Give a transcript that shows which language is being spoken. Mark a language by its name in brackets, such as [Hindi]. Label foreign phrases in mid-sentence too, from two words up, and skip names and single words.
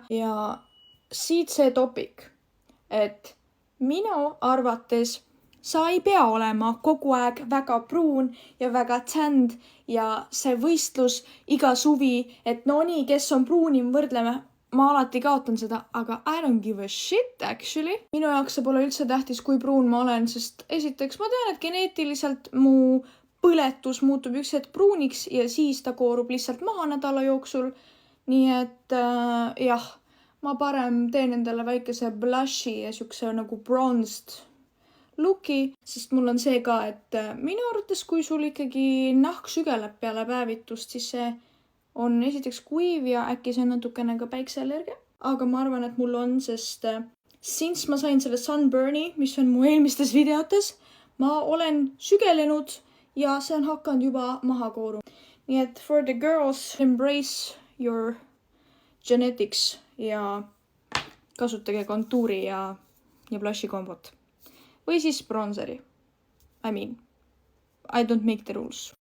[Estonian] Ja siit see topik, et minu arvates sa ei pea olema kogu aeg väga pruun ja väga tänd ja see võistlus iga suvi, et no nii, kes on pruunim, võrdleme. Ma alati kaotan seda, aga [English] I don't give a shit actually. [Estonian] Minu jaoks see pole üldse tähtis, kui pruun ma olen, sest esiteks ma tean, et geneetiliselt mu põletus muutub üks hetk pruuniks ja siis ta koorub lihtsalt maha nädala jooksul. Nii et jah. Ma parem teen endale väikese blushi ja siukse nagu [English] bronzed looki, [Estonian] sest mul on see ka, et minu arvates, kui sul ikkagi nahk sügeleb peale päevitust, siis see on esiteks kuiv ja äkki see on natukene ka päikseallergia. Aga ma arvan, et mul on, sest since ma sain selle sunburni, mis on mu eelmistes videotes, ma olen sügelenud ja see on hakanud juba maha kooru. Nii et [English] for the girls, embrace your genetics [Estonian] ja kasutage kontuuri ja blushi kombot. Või siis bronzeri. [English] I mean, I don't make the rules.